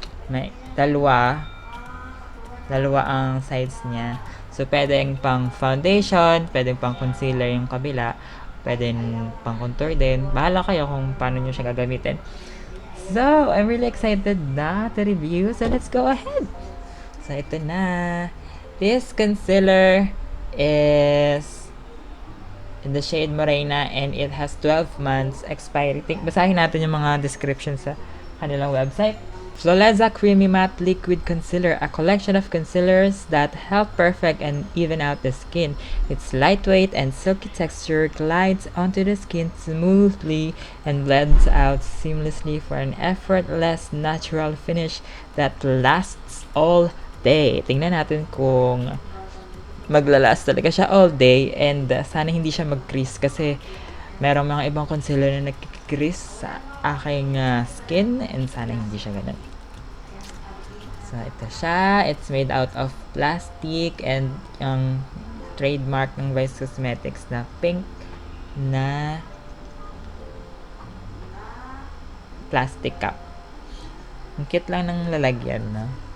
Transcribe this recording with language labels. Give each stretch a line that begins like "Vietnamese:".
Filipino: May dalawa ang sides niya. So, pwedeng pang foundation, pwedeng pang concealer yung kabila, pwedeng pang contour din. Bahala kayo kung paano nyo siya gagamitin.
English: So, I'm really excited na to review. So, let's go ahead. So,
Filipino: ito na.
English: This concealer is in the shade Morena and it has 12 months expiry.
Filipino: Basahin natin yung mga description sa kanilang website.
English: Flawleza Creamy Matte Liquid Concealer, a collection of concealers that help perfect and even out the skin. Its lightweight and silky texture glides onto the skin smoothly and blends out seamlessly for an effortless, natural finish that lasts all day.
Filipino: Tingnan natin kung maglalast talaga siya all day and sana hindi siya mag-crease kasi merong mga ibang concealer na nag-crease sa aking skin and sana hindi siya ganun. So, ito siya.
English: It's made out of plastic and yung trademark ng Vice Cosmetics na pink na plastic cup.
Filipino: Ang cute lang ng lalagyan, no?